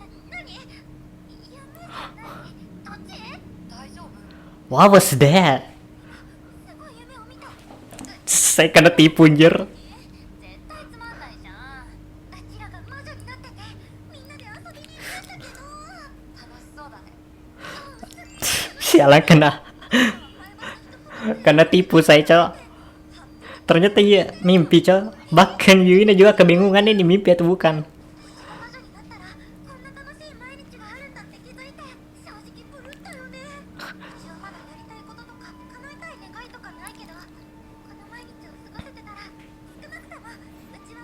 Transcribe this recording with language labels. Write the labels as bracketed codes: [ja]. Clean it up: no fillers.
[ja] 何？夢じゃない？どっち？大丈夫？ [en] What was that? [ja] すごい夢を見た。 [id] Saya kena tipu anjir. [ja] 絶対つまんないじゃん。うちらが魔女になっててみんなで遊びに行くんだけど。楽しそうだね。 [id] Sialan kena tipu saya cok. Ternyata iya mimpi cok. Bahkan Yuna juga kebingungan ini mimpi atau bukan. [ja] 魔女になったらこんな楽しい毎日があるんだって気づいて正直ブルったよね。私はまだやりたいこととか叶えたい願いとかないけど、この毎日を過ごせてたら少なくともう